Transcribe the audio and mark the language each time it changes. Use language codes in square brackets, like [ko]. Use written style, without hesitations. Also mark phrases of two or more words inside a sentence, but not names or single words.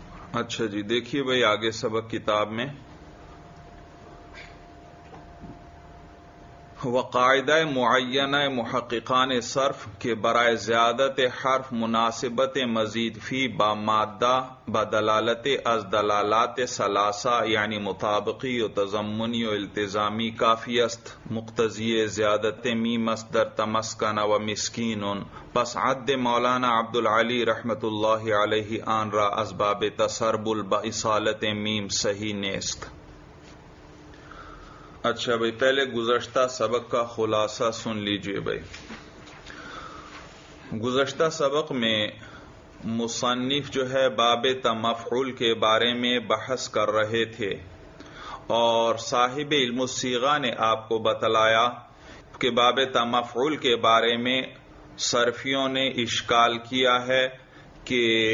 [ur] اچھا جی، دیکھیے بھائی آگے سبق کتاب میں وقاعدہ معینہ محققان صرف کے [fa] برائے زیادت حرف مناسبت مزید فی با مادہ بدلالت از دلالات ثلاثہ یعنی مطابقی و تضمنی و التزامی کافی است مقتضی زیادت میم مصدر تمسکن و مسکین پس عد مولانا عبدالعلی رحمت اللہ علیہ آن را اسباب تسربل باصالت میم صحیح نیست۔ [ur] اچھا بھائی، پہلے گزشتہ سبق کا خلاصہ سن لیجئے بھائی۔ گزشتہ سبق میں مصنف جو ہے باب تمفعول کے بارے میں بحث کر رہے تھے، اور صاحب علم الصیغہ نے آپ کو بتلایا کہ باب تمفعول کے بارے میں صرفیوں نے اشکال کیا ہے کہ